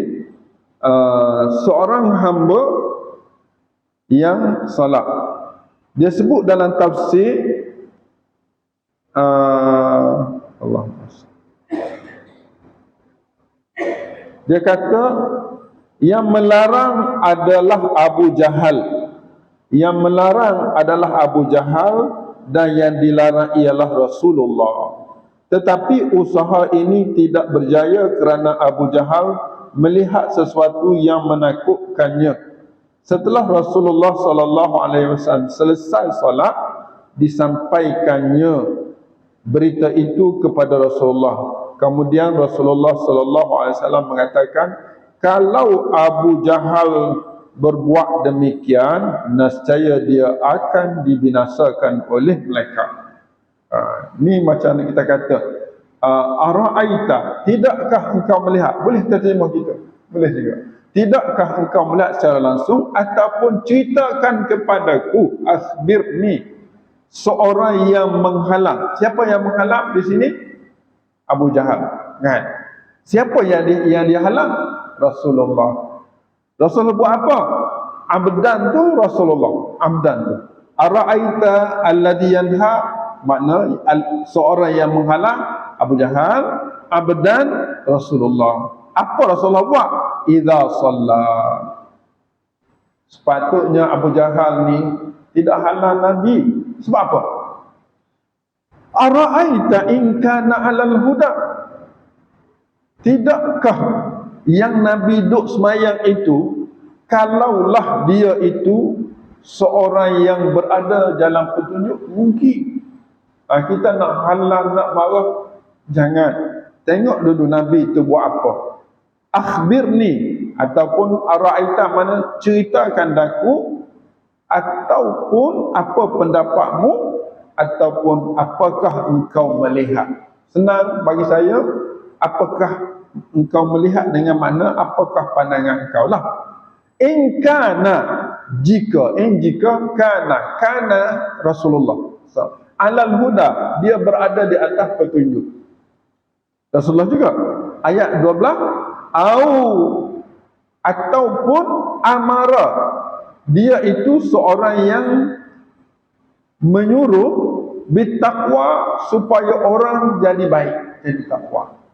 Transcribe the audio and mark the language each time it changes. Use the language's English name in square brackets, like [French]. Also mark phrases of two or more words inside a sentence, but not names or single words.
[Malay] Seorang hamba yang salat, dia sebut dalam tafsir dia kata yang melarang adalah Abu Jahal. Yang melarang adalah Abu Jahal dan yang dilarang ialah Rasulullah. Tetapi usaha ini tidak berjaya kerana Abu Jahal melihat sesuatu yang menakutkannya. Setelah Rasulullah SAW selesai salat, disampaikannya berita itu kepada Rasulullah. Kemudian Rasulullah SAW mengatakan, kalau Abu Jahal berbuat demikian, nescaya dia akan dibinasakan oleh malaikat. Ni macam kita kata, ara'aita, tidakkah engkau melihat? Boleh kita terjemah kita? Boleh juga. Tidakkah engkau melihat secara langsung ataupun ceritakan kepadaku, akhbirni, seorang yang menghalang. Siapa yang menghalang di sini? Abu Jahal, kan? Siapa yang dia halang? Rasulullah. Rasulullah buat apa? Abdan tu Rasulullah. Abdan tu. [Arabic] أرأيت الذي ينهى, [Malay] makna seorang yang menghalang Abu Jahal. Abdan Rasulullah. Apa Rasulullah buat? [Arabic] إذا صلى. [Malay] Sepatutnya Abu Jahal ni tidak halang Nabi. Sebab apa? [Arabic] أرأيت إن كان على الهدى. [Malay] Tidakkah yang Nabi duk semayang itu, kalaulah dia itu seorang yang berada dalam petunjuk, mungkin kita nak halang, nak marah, jangan. Tengok dulu Nabi itu buat apa. Akhbirni, ataupun ara'aita, mana ceritakan daku ataupun apa pendapatmu, ataupun apakah engkau melihat. Senang bagi saya, apakah engkau melihat dengan makna apakah pandangan engkau lah. [Arabic] إن كان, [Malay] jika kana Rasulullah [Arabic] على الهدى, [Malay] dia berada di atas petunjuk. Rasulullah juga ayat 12, ataupun amara, dia itu seorang yang menyuruh bittaqwa, supaya orang jadi baik, jadi takwa.